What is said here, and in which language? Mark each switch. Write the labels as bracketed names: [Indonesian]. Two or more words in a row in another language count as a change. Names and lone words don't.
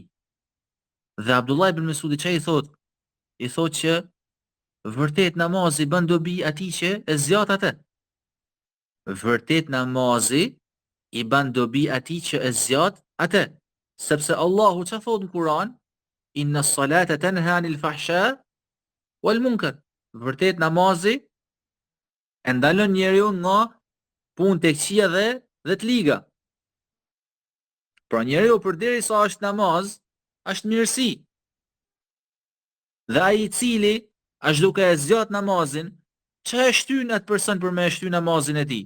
[Albanian] Dhe Abdullah ibn Mesudi çai i thot? I thot që vërtet namazi bën dobi atij që e zgjat atë. Vërtet namazi i bën dobi atij që e zgjat atë. Sepse Allahu që thot në Kur'an: [Arabic] "إن الصلاة تنهى عن الفحشاء والمنكر." [Albanian] Vërtet namazi e ndalon njeriu nga punë të këqija dhe të liga. Pra njeriu përderisa është namaz, është mirësi. Dhe ai i cili është duke e zgjat namazin, që e shtyn atë person për me e shtyn namazin e tij?